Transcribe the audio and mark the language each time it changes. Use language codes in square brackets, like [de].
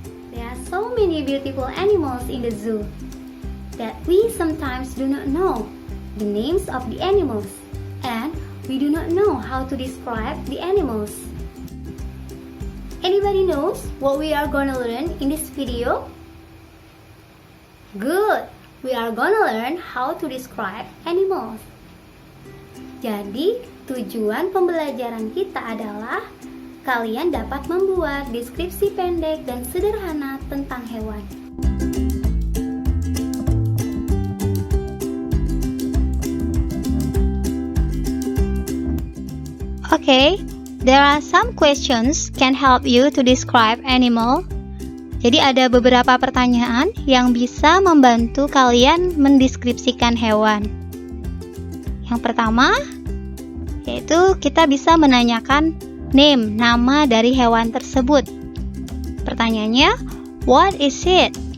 [en] There are so many beautiful animals in the zoo that we sometimes do not know the names of the animals, and we do not know how to describe the animals. Anybody knows what we are gonna learn in this video? Good! We are gonna learn how to describe animals. [id] Jadi, tujuan pembelajaran kita adalah kalian dapat membuat deskripsi pendek dan sederhana tentang hewan. [en] Okay, there are some questions can help you to describe animal. [id] Jadi ada beberapa pertanyaan yang bisa membantu kalian mendeskripsikan hewan. Yang pertama, yaitu kita bisa menanyakan name, nama dari hewan tersebut. Pertanyaannya, [en] what is it?